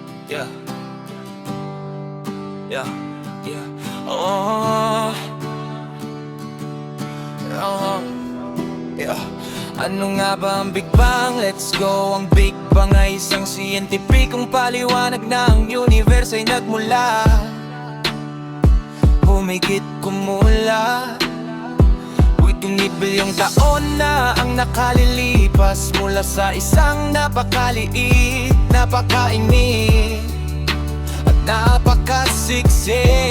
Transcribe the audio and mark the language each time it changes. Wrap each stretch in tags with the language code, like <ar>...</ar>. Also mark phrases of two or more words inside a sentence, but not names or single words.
<en>Yeah, yeah, yeah. Oh, oh, yeah.</en> <tl>Ano nga ba ang Big Bang?</tl> <en>Let's go.</en> <tl>Ang Big Bang ay isang siyentipikong paliwanag na ang universe ay nagmula, humigit kumula. Bilyong taon na ang nakalilipas mula sa isang napakaliit, napakainit at napakasiksik.</tl>